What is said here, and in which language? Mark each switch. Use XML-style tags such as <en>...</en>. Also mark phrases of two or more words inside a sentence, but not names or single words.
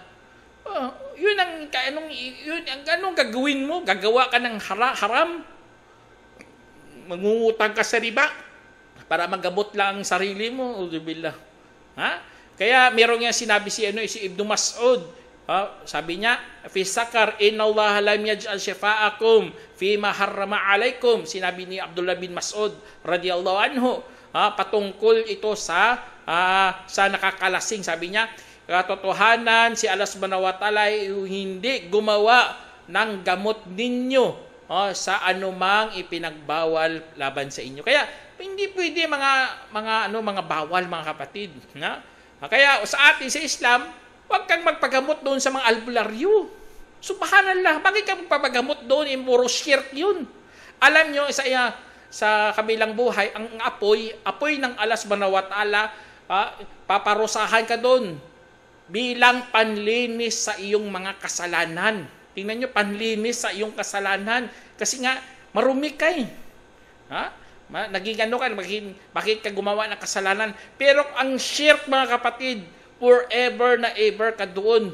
<tl>Yun anong gagawin mo? Gagawa ka ng haram? Mangungutang ka sa riba para magamot lang ang sarili mo? Uzubillah. Kaya meron nga sinabi si Ibn Mas'ud. Sabi niya,</tl> <ar>في السكر إن الله لم يجعل شفاءكم فيما حرم عليكم.</ar> <tl>Sinabi ni Abdullah bin Mas'ud</tl> <ar>رضي الله عنه,</ar> <tl>patungkol ito sa nakakalasing. Sabi niya, katotohanan si</tl> <ar>الله سبحانه وتعالى</ar> <tl>ay hindi gumawa ng gamot ninyo sa anumang ipinagbawal laban sa inyo. Kaya hindi pwede mga bawal mga kapatid. Kaya sa atin sa Islam, huwag kang magpagamot doon sa mga albularyo. Subhanallah, bakit ka magpapagamot doon? Puro shirk yun. Alam nyo, sa kabilang buhay, ang apoy ng</tl> <ar>الله سبحانه وتعالى,</ar> <tl>paparusahan ka doon bilang panlinis sa iyong mga kasalanan. Tingnan nyo, panlinis sa iyong kasalanan. Kasi nga, marumi ka eh. Naging bakit ka gumawa ng kasalanan? Pero ang shirk mga kapatid, forever na ever ka doon.</tl>